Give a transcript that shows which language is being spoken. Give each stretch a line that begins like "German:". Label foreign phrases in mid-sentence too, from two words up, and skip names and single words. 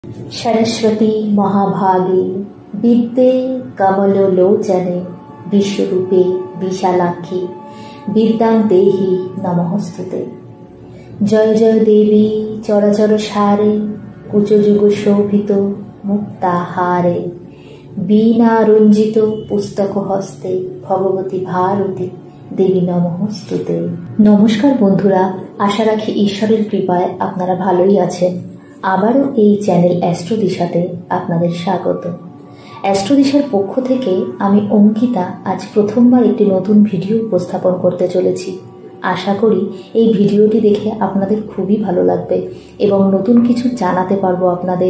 Sanskrit: सरस्वती महाभागे विद्ये कमलोलोचने विश्वरूपे विशालाक्षी विद्यां देहि नमोस्तुते। जय जय देवी चराचर सारे कुचयुग शोभित मुक्ताहारे बीणा रंजित पुस्तक हस्ते भगवती भारती देवी नमोस्तुते।
Bangla: নমস্কার বন্ধুরা, আশা রাখি ঈশ্বরের কৃপায় আপনারা ভালোই আছেন। आबारो এই চ্যানেল অ্যাস্ট্রো দিশাতে আপনাদের স্বাগত। অ্যাস্ট্রো দিশার পক্ষ থেকে আমি অঙ্কিতা আজ প্রথমবার একটি নতুন ভিডিও উপস্থাপন করতে চলেছি। আশা করি এই ভিডিওটি দেখে আপনাদের খুবই ভালো লাগবে এবং নতুন কিছু জানাতে পারবো আপনাদের।